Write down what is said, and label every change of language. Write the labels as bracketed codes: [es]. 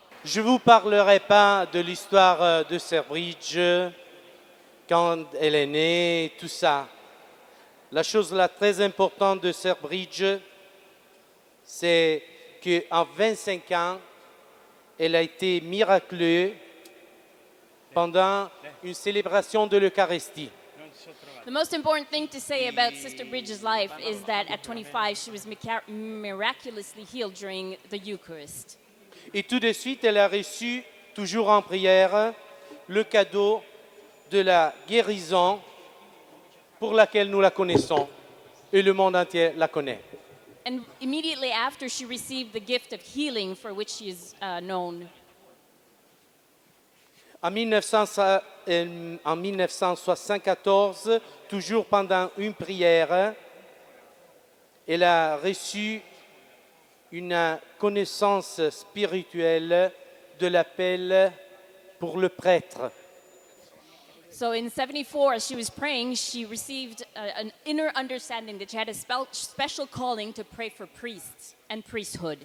[fr] Je ne vous parlerai pas de l'histoire de Sœur Bridge, quand elle est née, tout ça. La chose la très importante de Sœur Bridge, c'est qu'en 25 ans, elle a été miraculeuse pendant une célébration de l'Eucharistie. [en] The most important thing to say about Sister Bridge's life is that at 25 she was miraculously healed during the Eucharist. [fr] Et tout de suite, elle a reçu, toujours en prière, le cadeau de la guérison pour laquelle nous la connaissons et le monde entier la connaît. [en] And immediately after, she received the gift of healing for which she is known. [fr] En 1974, toujours pendant une prière, elle a reçu une connaissance spirituelle de l'appel pour le prêtre. [en] So in 74, as she was praying, she received an inner understanding that she had a special calling to pray for priests and priesthood.